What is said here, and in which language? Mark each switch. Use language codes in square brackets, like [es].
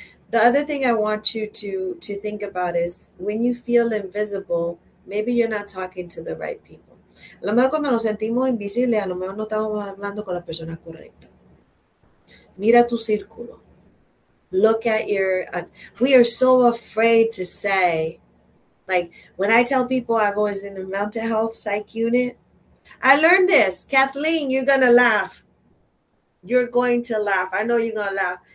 [en] The other thing I want you to think about is when you feel invisible, maybe you're not talking to the right people. [es] A lo mejor cuando nos sentimos invisibles, a lo mejor no estamos hablando con las personas correctas. Mira tu círculo. [en] Look at we are so afraid to say, like when I tell people I was in the mental health psych unit, I learned this. Kathleen, you're going to laugh. You're going to laugh. I know you're going to laugh.